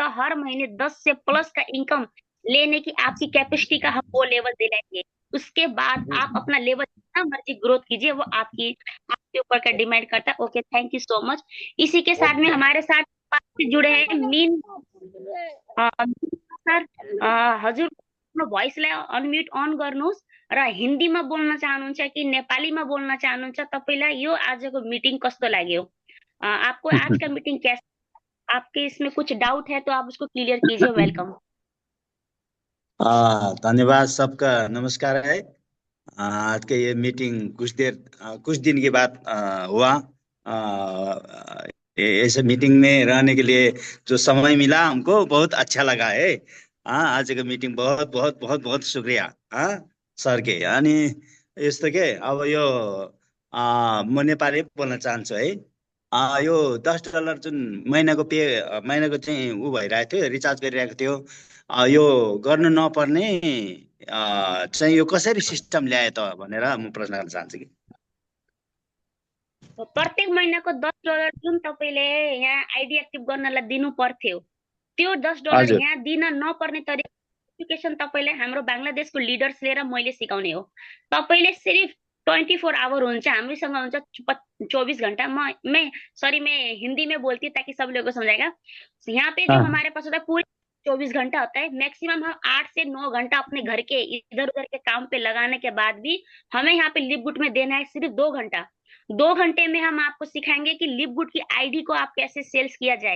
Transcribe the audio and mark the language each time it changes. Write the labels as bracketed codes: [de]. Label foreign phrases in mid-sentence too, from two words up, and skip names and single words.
[hi] हर महीने 10 से प्लस का इनकम लेने की आपकी कैपेसिटी का हम वो लेवल दिलाएंगे। उसके बाद जी आप अपना लेवल जितना मर्जी ग्रोथ कीजिए, वो आपकी आपके ऊपर का डिमांड करता है। [en] Okay, thank you so much. [hi] इसी के साथ में हमारे साथ से जुड़े हैं मीन सर। [ne] हजुर भोइसलाई [en] unmute on [ne] गर्नुहोस् र हिन्दीमा बोल्न चाहनुहुन्छ कि नेपालीमा बोल्न चाहनुहुन्छ, तपाईँलाई यो आजको मिटिङ कस्तो लाग्यो? [hi] आपको आज का मीटिंग कैसा, आपके इसमें कुछ डाउट है तो आप उसको क्लियर कीजिए। वेलकम। धन्यवाद, सबका नमस्कार है। आज के ये मीटिंग कुछ दिन के बाद हुआ। ऐसे मीटिंग में रहने के लिए जो समय मिला हमको बहुत अच्छा लगा है। आज का मीटिंग बहुत बहुत बहुत बहुत शुक्रिया सर के। [ne] अनि यस्तो के अब यो म नेपाली बोल्न चाहन्छु है। यो $10 जुन महिनाको चाहिँ ऊ भइरहेको थियो, रिचार्ज गरिरहेको थियो, यो गर्नु नपर्ने चाहिँ यो कसरी सिस्टम ल्याए त भनेर म प्रश्न गर्न चाहन्छु कि। प्रत्येक महिनाको $10 जुन तपाईँले यहाँ आइडी एक्टिभ गर्नलाई दिनु पर्थ्यो, त्यो $10 हजुर यहाँ दिन नपर्ने तरिका एजुकेसन तपाईँले हाम्रो बङ्गलादेशको लिडर्स लिएर मैले सिकाउने हो। तपाईँले सिर्फ 24 आवर हुन्छ, हामीसँग हुन्छ 24 घंटा। [hi] मैं हिंदी में बोलती हूँ ताकि सब लोगों को समझाएगा। यहाँ पे जो हमारे पास होता है पूरे 24 घंटा होता है। मैक्सिमम हम 8 से 9 घंटा अपने घर के इधर उधर के काम पे लगाने के बाद भी हमें यहाँ पे लिव गुड में देना है सिर्फ 2 घंटा। 2 घंटे में हम आपको सिखाएंगे कि लिव गुड की आईडी को आप कैसे सेल्स किया जाए।